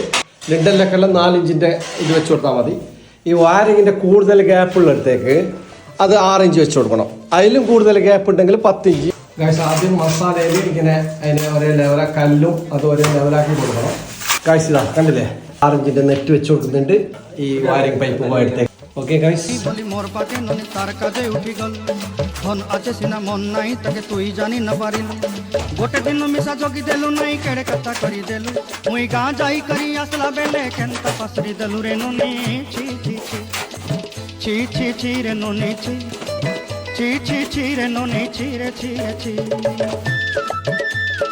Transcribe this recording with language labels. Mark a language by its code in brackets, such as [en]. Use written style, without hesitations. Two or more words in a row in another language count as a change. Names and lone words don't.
[ml] ലിണ്ടലിലൊക്കെല്ലാം 4 ഇഞ്ചിൻ്റെ ഇത് വെച്ച് കൊടുത്താൽ മതി. ഈ വയറിങ്ങിൻ്റെ കൂടുതൽ ഗ്യാപ്പുള്ളിടത്തേക്ക് അത് 6 ഇഞ്ച് വെച്ച് കൊടുക്കണം. അതിലും കൂടുതൽ ഗ്യാപ്പ് ഉണ്ടെങ്കിൽ 10 ഇഞ്ച്. ഗായ്സ്, ആദ്യം മസാലയിൽ ഇങ്ങനെ അതിനെ ഒരേ ലെവല കല്ലും അത് ഒരേ ലെവലാക്കി കൊടുക്കണം. ഗായ്സ്, ഇതാ കണ്ടില്ലേ, 6 ഇഞ്ചിൻ്റെ നെറ്റ് വെച്ച് കൊടുക്കുന്നുണ്ട് ഈ വയറിംഗ് പൈപ്പ് പോയടുത്തേക്ക്. [en] okay guys, [or] ମୋର ପାକେ ନନି ତାର କାଜେ ଉଠି ଗଲ, ଧନ ଆଛେ ସିନା ମନ ନାଇ ତାକେ ତୁଇ ଜାଣି ନା ପାରିଲ, ଗୋଟେ ଦିନ ମିଶା ଜଗି ଦେଲୁ ନାଇ କେଡ଼େ କଥା କରି ଦେଲୁ, ମୁଇ ଗା ଯାଇ କରି ଆସଲା ବେଲେ କେନ୍ତା ପାସରି ଦେଲୁ ରେ ନନି, ଛି ଛି ଛି ଛି ଛି ଛି ରେ ନନି, ଛି ଛି ଛି ଛି ରେ ନନି, ଛି ରେ ଛି ରେ ଛି।